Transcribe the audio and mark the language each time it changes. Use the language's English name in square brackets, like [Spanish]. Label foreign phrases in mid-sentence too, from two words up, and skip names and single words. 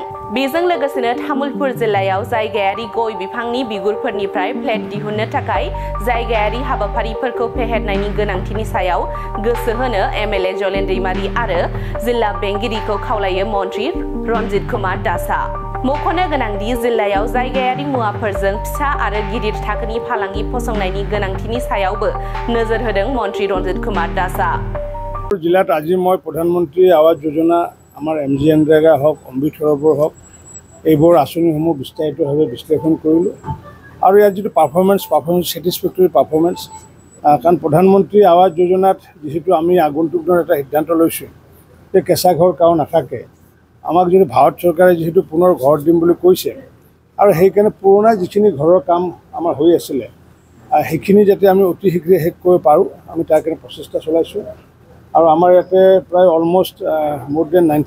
[Bodo] बेजों लोगोसेनो तामुलपुर जिल्लायाव जायगायारि गय बिफांनि बिगुरफोरनिफ्राय प्लेट दिहुननो थाखाय जायगायारि हाबाफारिफोरखौ फेहेरनायनि गोनांथिनि सायाव गोसो होनो एमएलए जलेन दैमारी आरो जिल्ला बेंगिरिखौ खावलायो मन्त्रि रन्जित कुमार दासा। मख'नो गोनांदि जिल्लायाव जायगायारि मुवाफोरजों फिसा आरो गिदिर थाखोनि फालांगि फसंनायनि गोनांथिनि सायावबो नोजोर होदों मन्त्रि रन्जित कुमार दासा। [Assamese] जिल्लात আজি মই প্ৰধানমন্ত্ৰী আৱাস যোজনা আমাৰ এমজিএনৰেগা হক অমৃত সৰোবৰ হক এইবোৰ আঁচনিসমূহ বিস্তাৰিতভাৱে বিশ্লেষণ কৰিলোঁ আৰু ইয়াত যিটো [English] performance satisfactory performance [Assamese] কাৰণ প্ৰধানমন্ত্ৰী আৱাস যোজনাত যেহেতু আমি আগন্তুক দিনত এটা সিদ্ধান্ত লৈছোঁ যে কেঁচা ঘৰ কাৰো নাথাকে আমাক যদি ভাৰত চৰকাৰে যেহেতু পুনৰ ঘৰ দিম বুলি কৈছে আৰু সেইকাৰণে পুৰণা যিখিনি ঘৰৰ কাম আমাৰ হৈ আছিলে সেইখিনি যাতে আমি অতি শীঘ্ৰে শেষ কৰিব পাৰোঁ আমি তাৰ কাৰণে প্ৰচেষ্টা চলাইছোঁ আৰু আমাৰ ইয়াতে প্ৰায় [English] almost more than